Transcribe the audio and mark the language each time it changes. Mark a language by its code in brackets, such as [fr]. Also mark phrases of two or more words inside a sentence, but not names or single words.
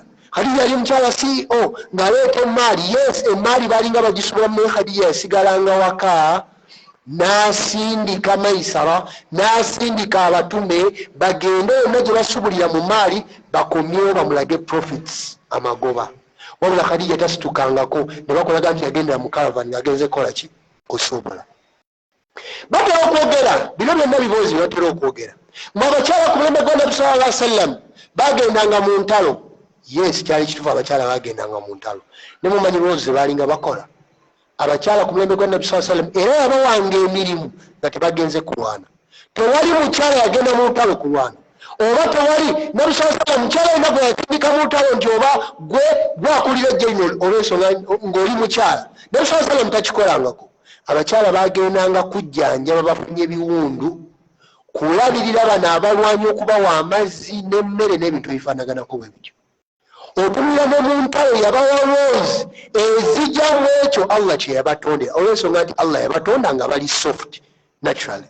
[lg] Khadija yali mukyala CEO ng'aleeta emaali. Yes, emaali baalinga bagisubulamu naye Khadija yasigalanga waka n'asindika Maisara, n'asindika abatume bagende yonna gye basubulira mu maali bakomyewo bamulage profits amagoba. Wabula Khadija tasitukangako ne bakolaga nti yagendera mu caravan ng'agenze kola ki? Kusuubula. Batera okwogera bino byonna biboozi batera okwogera. Mu abakyala ku mulembe gwa Nabbi [ar] صلى الله عليه وسلم [lg] bagendanga mu ntalo. Yes, kyali kituufu abakyala bagendanga mu ntalo. Ne mumanyi boozi ze baalinga bakola. Abakyala ku mulembe gwa Nabbi [ar] صلى الله عليه وسلم [lg] era yabawanga emirimu nga tebagenze kulwana. Tewali mukyala yagenda mu ntalo kulwana. Oba tewali Nabbi [ar] صلى الله عليه وسلم [lg] mukyala yenna gwe yatandika mu ntalo nti oba gwe gwakulira ejjo lino olw'ensonga ng'oli mukyala. Nabbi [ar] صلى الله عليه وسلم [lg] takikolangako. Abakyala bagendanga kujjanjaba bafunye ebiwundu, kulabirira bano abalwanyi okubawa amazzi n'emmere n'ebintu ebifaanaganako bwe bityo. Otunula ne mu ntalo yabawa loozi ezijja mu ekyo Allah kye yabatondera, olw'ensonga nti Allah yabatonda nga bali [en] soft naturally.